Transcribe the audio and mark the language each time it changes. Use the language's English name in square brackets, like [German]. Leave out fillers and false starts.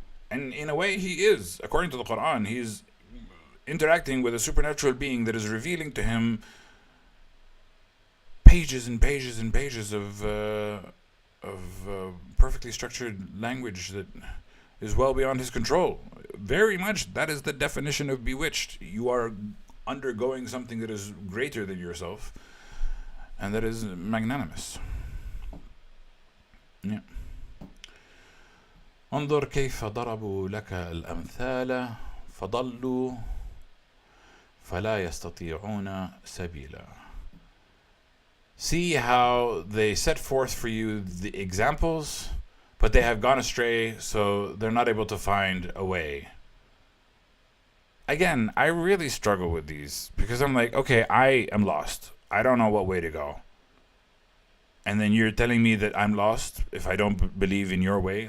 [English] And in a way, he is. According to the Quran, he's interacting with a supernatural being that is revealing to him pages and pages and pages of perfectly structured language that is well beyond his control. Very much, that is the definition of bewitched. You are undergoing something that is greater than yourself, and that is magnanimous. Yeah. [Arabic] انظر كيف ضربوا لك الأمثال فضلوا فلا يستطيعون سبيلا. [English] See how they set forth for you the examples, but they have gone astray, so they're not able to find a way. Again, I really struggle with these because I'm like, okay, I am lost. I don't know what way to go. And then you're telling me that I'm lost if I don't believe in your way.